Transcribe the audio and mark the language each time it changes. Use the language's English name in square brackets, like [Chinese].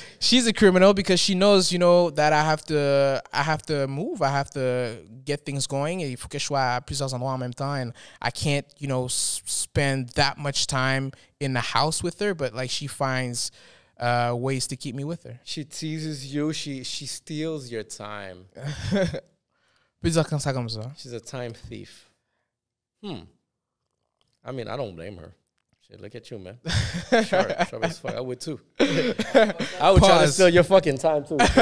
[English] she's a criminal because she knows, that I have to move, I have to get things going. [French] Il faut que je sois à plusieurs endroits en même temps, [English] and I can't, spend that much time in the house with her. But like she finds ways to keep me with her. She teases you. She steals your time. [French] Peux dire comme ça. [English] She's a time thief. I mean, I don't blame her. Shit, look at you, man. Sharp as fuck. I would too. I would try to steal your fucking time too.